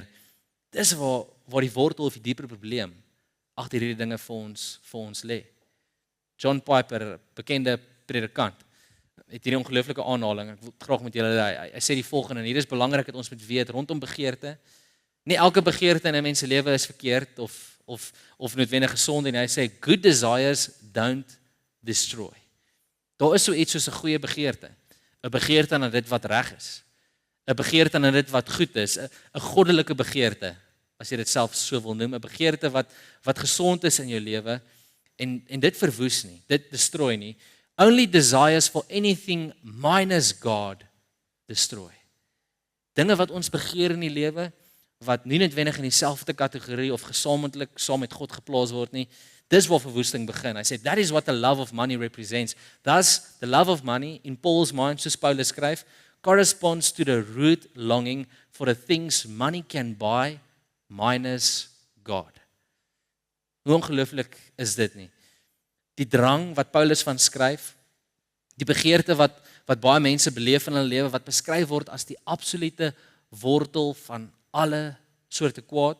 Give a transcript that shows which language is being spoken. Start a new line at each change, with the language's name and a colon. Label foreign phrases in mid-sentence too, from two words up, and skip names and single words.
Afrikaans: Dis waar die wortel of die dieper probleem agter hierdie dinge vir ons lê. John Piper, bekende predikant, het hierdie ongelooflike aanhaling. Ek wil graag met julle hy sê die volgende en hier is belangrik dat ons moet weet rondom begeerte. Nie elke begeerte in 'n mens se lewe is verkeerd of noodwendig gesond en hy sê
English: good desires don't destroy.
Afrikaans: Daar is so iets soos 'n goeie begeerte. 'n Begeerte na dit wat reg is. 'n Begeerte na dit wat goed is, 'n goddelike begeerte, as jy dit self so wil noem, 'n begeerte wat gesond is in jou lewe en dit verwoes nie, dit destroy nie.
English: Only desires for anything minus God destroy.
Afrikaans: Dinge wat ons begeer in die lewe wat nie noodwendig in dieselfde kategorie of gesamentlik saam met God geplaas word nie, dis waar verwoesting begin. Hy sê
English: that is what the love of money represents. Thus the love of money in Paul's mind,
Afrikaans: soos Paulus skryf,
English: corresponds to the root longing for the things money can buy minus God.
Afrikaans: Hoe ongelooflik is dit nie? Die drang wat Paulus van skryf, die begeerte wat baie mense beleef in hulle lewe, wat beskryf word as die absolute wortel van alle soorte kwaad.